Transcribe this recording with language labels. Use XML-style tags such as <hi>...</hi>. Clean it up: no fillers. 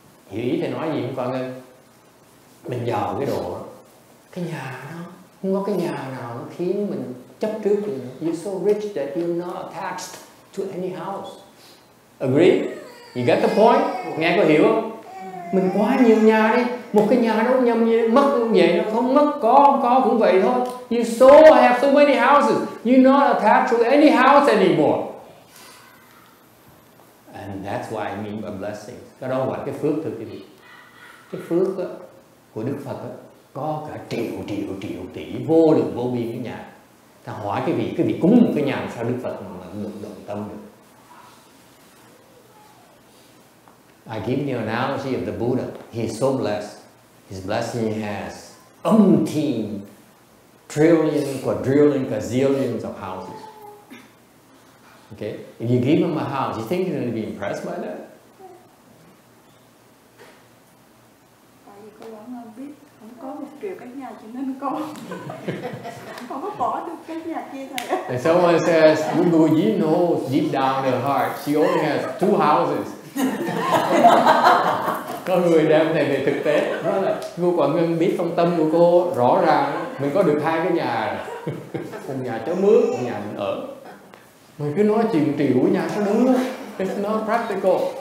<vi>Hiểu ý thầy nói gì không con ơi? Mình giàu cái độ, cái nhà nó không có cái nhà nào nó khiến mình chấp trước được.</vi> <en>You're so rich that you're not attached to any house. Agree? You get the point?</en> <vi>Nghe có hiểu không? Mình quá nhiều nhà đi, một cái nhà nó nhầm như mất cũng vậy, nó không mất có cũng vậy thôi.</vi> <en>You have so many houses, you're not attached to any house anymore. And that's what I mean by blessings.</en> <vi>Cái đó gọi cái phước thôi quý vị. Cái phước của Đức Phật có cả triệu tỷ vô lượng vô biên cái nhà. Ta hỏi cái vị cúng một cái nhà sao Đức Phật mà động tâm được.</vi> <en>I give the analogy of the Buddha. He is so blessed. His blessing has umpteen, trillion, quadrillion, gazillions of houses. Okay? If you give him a house, you think he's going to be impressed by that?</en> <vi>Tại vì cô vẫn biết không có 1 triệu cái nhà cho nên con không có bỏ được cái nhà kia này.</vi> <en>And someone says, Guruji knows deep down in her heart, she only has 2 houses.</en> <vi>Có người đem thầy về thực tế, đó là cô Quảng Ngân biết trong tâm của cô rõ ràng mình có được 2 cái nhà, một nhà cho mướn, một nhà mình ở. Mình cứ nói chuyện triệu nhà sao đúng,</vi> <en>it's not practical.</en>